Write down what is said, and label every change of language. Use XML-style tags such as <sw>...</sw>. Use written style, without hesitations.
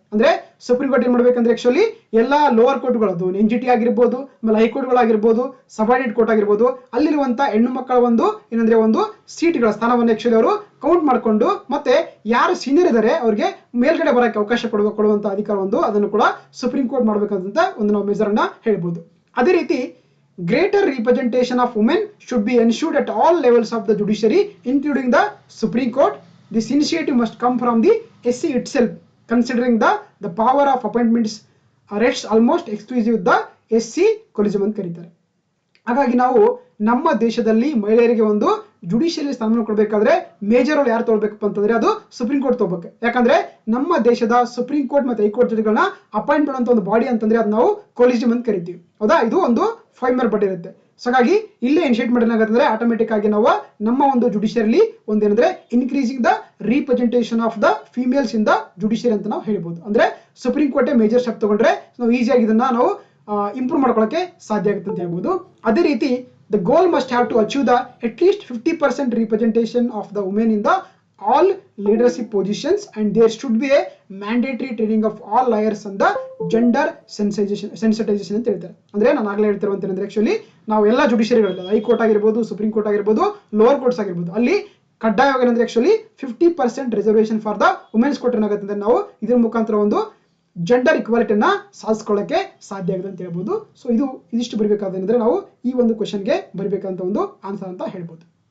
<kn>ಅಂದ್ರೆ supreme court ಏನ್ ಮಾಡ್ಬೇಕಂದ್ರೆ ಆಕ್ಚುಲಿ ಎಲ್ಲಾ ಲೋವರ್ ಕೋರ್ಟ್ಗಳದ್ದು NGT ಆಗಿರ್ಬೋದು, ಆಮೇಲೆ ಹೈಕೋರ್ಟ್ಗಳಾಗಿರ್ಬೋದು, ಸಬಾರ್ಡಿನೇಟ್ ಕೋರ್ಟ್ ಆಗಿರ್ಬೋದು, ಅಲ್ಲಿರುವಂತ ಹೆಣ್ಣು ಮಕ್ಕಳ ಒಂದು ಏನಂದ್ರೆ ಒಂದು ಸೀಟ್ಗಳ ಸ್ಥಾನವನ್ನು ಆಕ್ಚುಲಿ ಅವರು ಕೌಂಟ್ ಮಾಡ್ಕೊಂಡು ಮತ್ತೆ ಯಾರು ಸೀನಿಯರ್ ಇದ್ದಾರೆ ಅವ್ರಿಗೆ ಮೇಲ್ಗಡೆ ಬರಕ್ಕೆ ಅವಕಾಶ ಕೊಡುವಂತ ಅಧಿಕಾರ ಒಂದು ಅದನ್ನು ಕೂಡ ಸುಪ್ರೀಂ ಕೋರ್ಟ್ ಮಾಡ್ಬೇಕಂತ ಒಂದು ನಾವು ಮೆಜರ್ ಅನ್ನ ಹೇಳ್ಬೋದು. ಅದೇ ರೀತಿ</kn> <en>greater representation of women should be ensured at all levels of the judiciary, including the Supreme Court. This initiative must come from the SC itself, considering the power of appointments rests almost exclusive with the SC collegium</en> <kn>ಅಂತ ಕರೀತಾರೆ. ಹಾಗಾಗಿ ನಾವು ನಮ್ಮ ದೇಶದಲ್ಲಿ ಮಹಿಳೆಯರಿಗೆ ಒಂದು judiciary ಸ್ಥಾನಮಾನ ಕೊಡಬೇಕಾದ್ರೆ ಮೇಜರ್ ರೋಲ್ ಯಾರು ತಗೊಳ್ಬೇಕಪ್ಪ ಅಂತಂದ್ರೆ ಅದು ಸುಪ್ರೀಂ ಕೋರ್ಟ್ ತಗೋಬೇಕು. ಯಾಕಂದ್ರೆ ನಮ್ಮ ದೇಶದ ಸುಪ್ರೀಂ ಕೋರ್ಟ್ ಮತ್ತೆ ಹೈಕೋರ್ಟ್ ಜಡ್ಜ್ಗಳನ್ನ ಅಪಾಯಿಂಟ್ ಮಾಡುವಂತ ಒಂದು ಬಾಡಿ ಅಂತಂದ್ರೆ ಅದು ನಾವು ಕೊಲಿಜಿಯಂ ಅಂತ ಕರಿತೀವಿ. ಹೌದಾ, ಇದು ಒಂದು 5 ಮೆಂಬರ್ ಬಾಡಿ ಇರುತ್ತೆ. ಸೊ ಹಾಗಾಗಿ ಇಲ್ಲೇ ಇನಿಷಿಯೇಟ್ ಮಾಡಿದ್ರೆ ಆಟೋಮೆಟಿಕ್ ಆಗಿ ನಾವು ನಮ್ಮ ಒಂದು judiciary ಒಂದೇನಂದ್ರೆ</kn> <en>increasing the representation of the females in the judiciary</en> <kn>ಅಂತ ನಾವು ಹೇಳ್ಬೋದು. ಅಂದ್ರೆ ಸುಪ್ರೀಂ ಕೋರ್ಟ್ ಮೇಜರ್ ಸ್ಟೆಪ್ ತಗೊಂಡ್ರೆ ನಾವು ಈಸಿಯಾಗಿ ಇದನ್ನ ನಾವು ಇಂಪ್ರೂವ್ ಮಾಡ್ಕೊಳ್ಳೋಕೆ ಸಾಧ್ಯ ಆಗುತ್ತೆ ಅಂತ ಹೇಳ್ಬೋದು. ಅದೇ ರೀತಿ</kn> <en>the goal must have to achieve the at least 50% representation of the women in the all leadership positions, and there should be a mandatory training of all lawyers on the gender sensitization</en> <kn>ಅಂತ ಹೇಳ್ತಾರೆ. ಅಂದ್ರೆ ನಾನು ಆಗಲೇ ಹೇಳ್ತಿರುವಂತಂದ್ರೆ actually ನಾವು ಎಲ್ಲ ಜುಡಿಷಿಯರಿಗಳಲ್ಲಿ high court ಆಗಿರ್ಬೋದು, supreme court ಆಗಿರ್ಬೋದು, lower courts ಆಗಿರ್ಬೋದು, ಅಲ್ಲಿ ಕಡ್ಡಾಯವಾಗಿ ಏನಂದ್ರೆ actually 50%</kn> <en>reservation for the womens</en> <kn>ಕೊಟ್ಟರೆ ಏನಾಗುತ್ತೆ ಅಂದ್ರೆ ನಾವು ಇದ್ರ ಮುಖಾಂತರ ಒಂದು ಜೆಂಡರ್ ಇಕ್ವಾಲಿಟಿಯನ್ನ ಸಾಧಿಸ್ಕೊಳ್ಳೋಕೆ ಸಾಧ್ಯ ಆಗಿದೆ ಅಂತ ಹೇಳ್ಬೋದು. ಸೊ ಇದಿಷ್ಟು ಬರಬೇಕಾದ್ರೆ ನಾವು ಈ ಒಂದು ಕ್ವೆಶ್ಚನ್ಗೆ ಬರಬೇಕಂತ ಒಂದು ಆನ್ಸರ್ ಅಂತ ಹೇಳ್ಬೋದು.</kn>